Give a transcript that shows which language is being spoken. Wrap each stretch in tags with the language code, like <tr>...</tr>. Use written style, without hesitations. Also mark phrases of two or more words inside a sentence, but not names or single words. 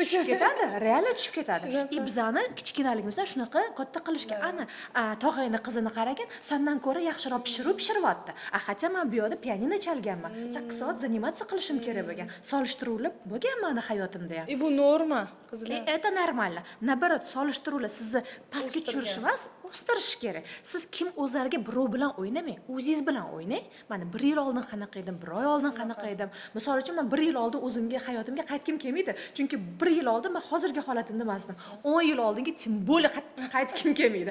<uz>tushib ketadi, real tushib ketadi. Bizani kichkinaligimizdan shunaqa katta qilishga, ana tog'ayni qizini qaragin, sendan ko'ra yaxshiroq pishiryapti. Hatto men bu yoqda pianino chalganman. 8 soat zanimatsiya qilishim kerak bo'lgan. Solishtiruvlar bo'lgan meni hayotimda ham. Bu norma, qizlar.</uz> <ru>Это нормально. Наоборот,</ru> <uz>solishtiruvlar sizni pastga tushirish emas, o'stirish kerak. Siz kim o'zlariga birov bilan o'ynamang, o'zingiz bilan o'ynang. Mana 1 yil oldin qanaqa edim, 1 oy oldin qanaqa edim. Misol uchun men 1 yil oldin o'zimga hayotimga qaytgim kelmaydi. Chunki 1 yil oldin men hozirgi holatimda emasdim. 10 yil oldingi tim bo'li qaytgim kelmaydi.</uz>